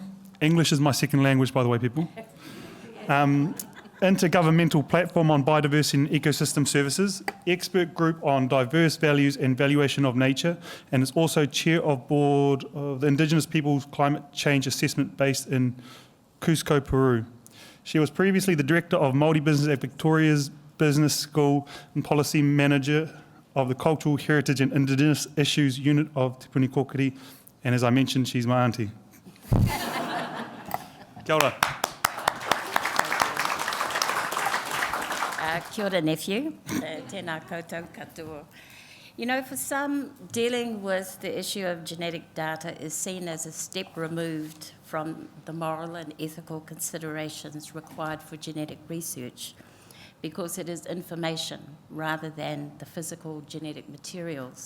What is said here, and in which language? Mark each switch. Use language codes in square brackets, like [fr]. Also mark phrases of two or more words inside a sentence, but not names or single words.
[en] English is my second language, by the way, people. Intergovernmental Platform on Biodiversity and Ecosystem Services, Expert Group on Diverse Values and Valuation of Nature, and is also Chair of Board of the Indigenous Peoples Climate Change Assessment based in Cusco, Peru. She was previously the Director of Māori Business at Victoria's Business School and Policy Manager of the Cultural Heritage and Indigenous Issues Unit of Te Puni Kōkiri, and as I mentioned, she's my auntie. [mi] Kia ora. Kia ora, nephew. Tēnā koutou katoa. [en] You know, for some, dealing with the issue of genetic data is seen as a step removed from the moral and ethical considerations required for genetic research, because it is information rather than the physical genetic materials.